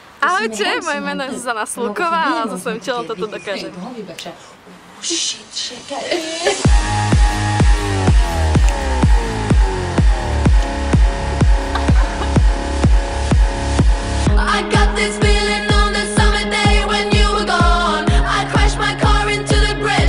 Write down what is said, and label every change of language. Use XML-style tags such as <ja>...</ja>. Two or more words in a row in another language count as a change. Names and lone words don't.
<sk>Ahojte, moje meno je Zuzana Slúková a so svojím telom toto dokážem.</sk> <en>I got this feeling on the summer day when you were gone. I crashed my car into the bridge.</en>